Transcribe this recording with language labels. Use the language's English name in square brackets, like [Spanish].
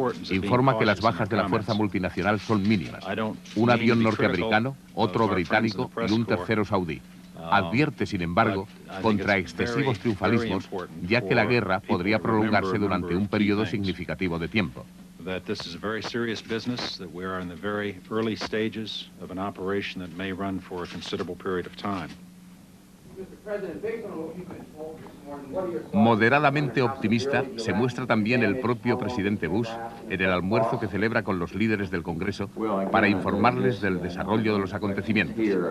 [Spanish] Informa que las bajas de la fuerza multinacional son mínimas. Un avión norteamericano, otro británico y un tercero saudí. Advierte, sin embargo, contra excesivos triunfalismos, ya que la guerra podría prolongarse durante un periodo significativo de tiempo. [English] That this is a very serious business, that we are in the very early stages of an operation that may run for a considerable period of time. [Spanish] Moderadamente optimista se muestra también el propio presidente Bush en el almuerzo que celebra con los líderes del Congreso para informarles del desarrollo de los acontecimientos.